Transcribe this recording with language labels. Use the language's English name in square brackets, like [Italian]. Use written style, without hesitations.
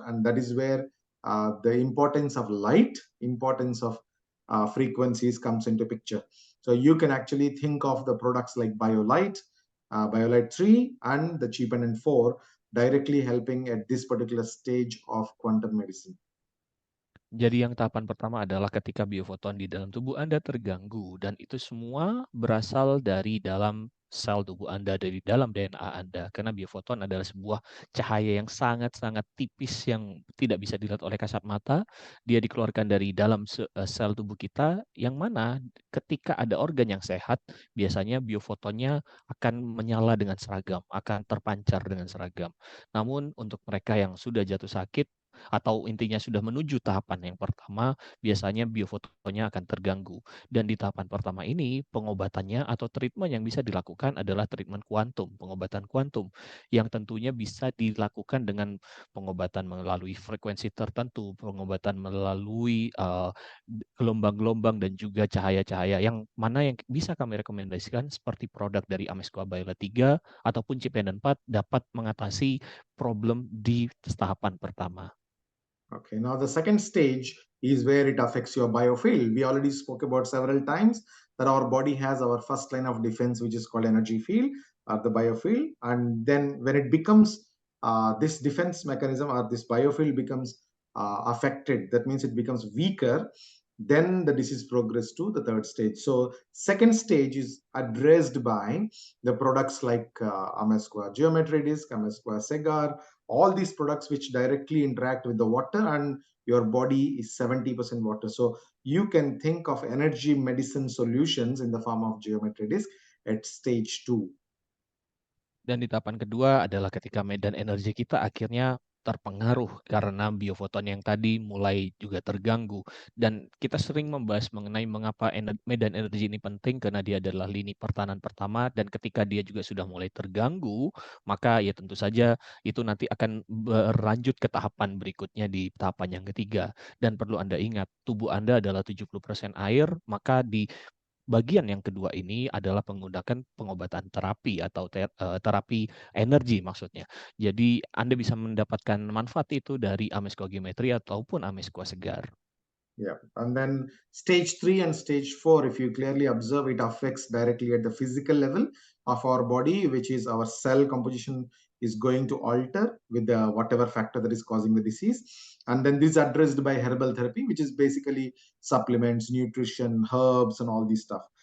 [English] And that is where the importance of light, importance of frequencies comes into picture. So you can actually think of the products like BioLight, BioLight 3 and the Cheapen 4 directly helping at this particular stage of quantum medicine. [Indonesian] Jadi yang tahapan pertama adalah ketika biofoton di dalam tubuh Anda terganggu dan itu semua berasal dari dalam sel tubuh Anda, dari dalam DNA Anda. Karena biofoton adalah sebuah cahaya yang sangat-sangat tipis yang tidak bisa dilihat oleh kasat mata. Dia dikeluarkan dari dalam sel tubuh kita yang mana ketika ada organ yang sehat, biasanya biofotonnya akan menyala dengan seragam, akan terpancar dengan seragam. Namun untuk mereka yang sudah jatuh sakit, atau intinya sudah menuju tahapan yang pertama, biasanya biofotonya akan terganggu. Dan di tahapan pertama ini, pengobatannya atau treatment yang bisa dilakukan adalah treatment kuantum, pengobatan kuantum, yang tentunya bisa dilakukan dengan pengobatan melalui frekuensi tertentu, pengobatan melalui gelombang-gelombang dan juga cahaya-cahaya, yang mana yang bisa kami rekomendasikan seperti produk dari Amesqua Biolab 3 ataupun Cheapen 4 dapat mengatasi problem di tahapan pertama. [English] Okay, now the second stage is where it affects your biofield. We already spoke about several times that our body has our first line of defense, which is called energy field or the biofield. And then when it becomes this defense mechanism or this biofield becomes affected, that means it becomes weaker, then the disease progress to the third stage. So second stage is addressed by the products like Amesqua Geometry Disc, Amesqua Segar, all these products which directly interact with the water, and your body is 70% water. So you can think of energy medicine solutions in the form of Geometry Disc at stage 2. [Indonesian] Dan di tahapan kedua adalah ketika medan energi kita akhirnya terpengaruh karena biofoton yang tadi mulai juga terganggu. Dan kita sering membahas mengenai mengapa medan energi ini penting karena dia adalah lini pertahanan pertama, dan ketika dia juga sudah mulai terganggu, maka ya tentu saja itu nanti akan berlanjut ke tahapan berikutnya di tahapan yang ketiga. Dan perlu Anda ingat, tubuh Anda adalah 70% air, maka di bagian yang kedua ini adalah menggunakan pengobatan terapi atau terapi energi maksudnya. Jadi Anda bisa mendapatkan manfaat itu dari Amezcoa Geometry ataupun Amezcoa Segar. [English] Yeah. And then stage 3 and stage 4, if you clearly observe, it affects directly at the physical level of our body, which is our cell composition is going to alter with the whatever factor that is causing the disease. And then this is addressed by herbal therapy, which is basically supplements, nutrition, herbs, and all this stuff.